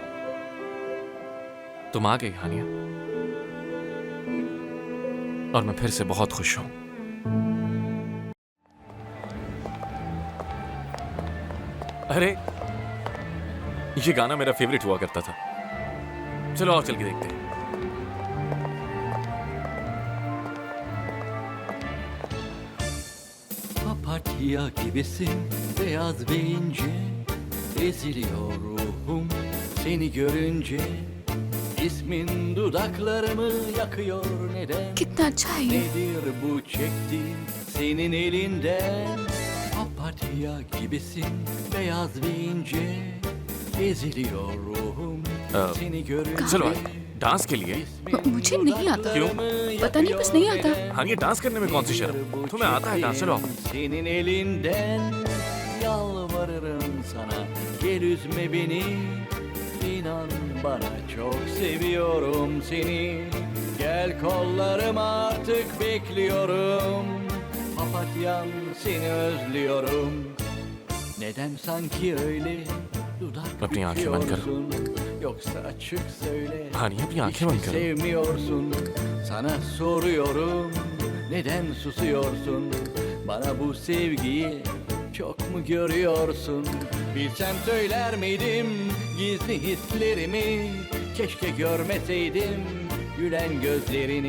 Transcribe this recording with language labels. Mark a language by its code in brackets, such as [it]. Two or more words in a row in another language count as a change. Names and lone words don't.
[hi] तुम आ गई हानिया, और मैं फिर से बहुत खुश हूं। अरे ये गाना मेरा फेवरेट हुआ करता था। चलो आओ चल के देखते हैं। [tr] Papatya gibisin beyaz ve ince, eziliyor ruhum seni görünce. İsmin dudaklarımı yakıyor neden? [hi] कितना अच्छा है ये। [tr] Nedir bu çektiğim senin elinden? Papatya gibisin beyaz ve ince, eziliyor ruhum seni görünce. [hi] चलो आज डांस के लिए। मुझे नहीं आता। क्यों? पता नहीं, बस नहीं आता। हाँ, ये डांस करने में कौन सी शर्म? तुम्हें आता है डांस? चलो आओ। [tr] Senin elinden yalvarırım sana, gel üzme beni. İnan bana, çok seviyorum seni. Gel kollarıma, artık bekliyorum. Papatyam, seni özlüyorum. Neden sanki öyle dudak [hi] अपनी आंखें बंद करो। [tr] büküyorsun? Yoksa açık söyle. [hi] Hani अपनी आंखें [tr] Hiç mi [hi] बंद करो। [tr] sevmiyorsun? Sana soruyorum. Neden susuyorsun? Bana bu sevgiyi çok mu görüyorsun? Bilsem söyler miydim gizli hislerimi? Keşke görmeseydim gülen gözlerini.